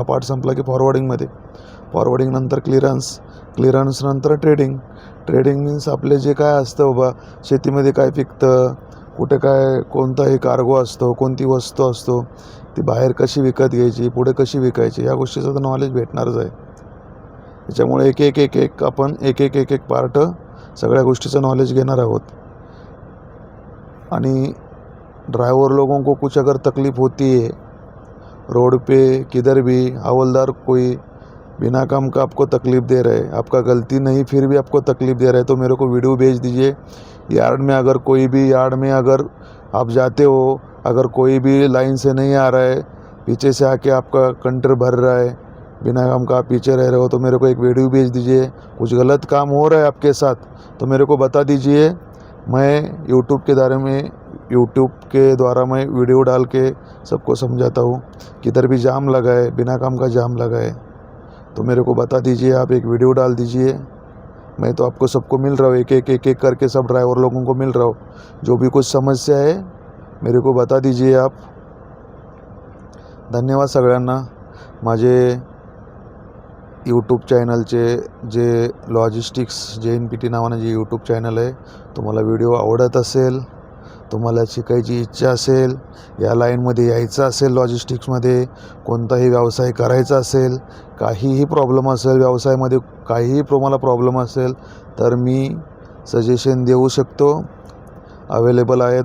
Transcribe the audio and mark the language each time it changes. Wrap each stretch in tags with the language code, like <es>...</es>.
<mr>हा पार्ट संपला की फॉरवर्डिंग नंतर क्लिअरन्स नंतर ट्रेडिंग मीन्स आपले जे काय असतं बाबा, शेतीमध्ये काय पिकतं, कुठे काय कोणताही कार्गो असतो, कोणती वस्तू असतो, ती बाहेर कशी विकत घ्यायची, पुढे कशी विकायची, या गोष्टीचं तर नॉलेज भेटणारच आहे। त्याच्यामुळे आपण एक पार्ट सगळ्या गोष्टीचं नॉलेज घेणार आहोत।</mr> <hi>आणि ड्राइवर लोगों को कुछ अगर तकलीफ़ होती है रोड पे किधर भी, हवलदार कोई बिना काम का आपको तकलीफ़ दे रहा है, आपका गलती नहीं फिर भी आपको तकलीफ़ दे रहा है, तो मेरे को वीडियो भेज दीजिए। यार्ड में अगर आप जाते हो, अगर कोई भी लाइन से नहीं आ रहा है, पीछे से आके आपका कंटर भर रहा है, बिना काम का आप पीछे रह रहे हो, तो मेरे को एक वीडियो भेज दीजिए। कुछ गलत काम हो रहा है आपके साथ तो मेरे को बता दीजिए। मैं यूट्यूब के द्वारा मैं वीडियो डाल के सबको समझाता हूँ। किधर भी जाम लगा है, बिना काम का जाम लगा है, तो मेरे को बता दीजिए, आप एक वीडियो डाल दीजिए। मैं तो आपको सबको मिल रहा हूँ, एक करके सब ड्राइवर लोगों को मिल रहा हूँ। जो भी कुछ समस्या है मेरे को बता दीजिए आप।</hi> <mr>धन्यवाद सगळ्यांना। माझे यूट्यूब चॅनलचे जे लॉजिस्टिक्स JNPT नावाने जे यूट्यूब चॅनल आहे, तुम्हाला व्हिडिओ आवडत असेल, तुम्हाला शिकायची इच्छा असेल, या लाईनमध्ये यायचं असेल, लॉजिस्टिक्समध्ये कोणताही व्यवसाय करायचा असेल, काहीही प्रॉब्लेम असेल व्यवसायामध्ये, काहीही तुम्हाला प्रॉब्लेम असेल तर मी सजेशन देऊ शकतो, अवेलेबल आहे।</mr>